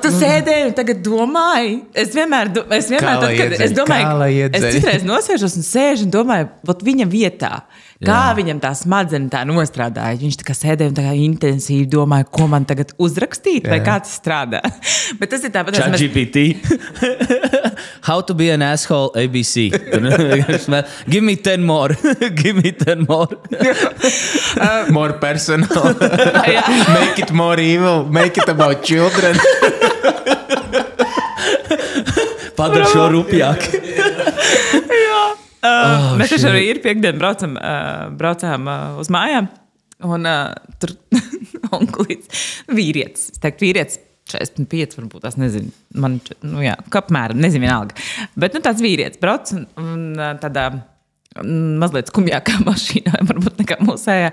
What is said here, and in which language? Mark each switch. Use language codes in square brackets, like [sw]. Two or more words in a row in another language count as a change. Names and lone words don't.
[lv] Tu sēdēji un tagad domāji. Es vienmēr tad, kad es domāju, es citreiz nosēžos un sēžu un domāju, viņa vietā. Kā viņam tā smadzenes tā nostrādāja. Viņš tā kā sēdēja un tā kā intensīvi domāja, ko man tagad uzrakstīt, vai kā tas strādā. Bet tas ir tāpat. [en] ChatGPT. How to be an asshole ABC. Give me 10 more. Give me 10 more. More personal. Make it more evil. Make it about children. [lv] Padara šo rupjāk. Jā. Mēs taču arī ir piekdien braucām uz mājām, un tur onkulīts vīrietis, es teiktu vīrietis 45, varbūt tās nezinu, man, apmēram, nezinu vienalga, bet tāds vīrietis brauc un tādā mazliet skumjākā mašīnā, varbūt nekā mūsējā.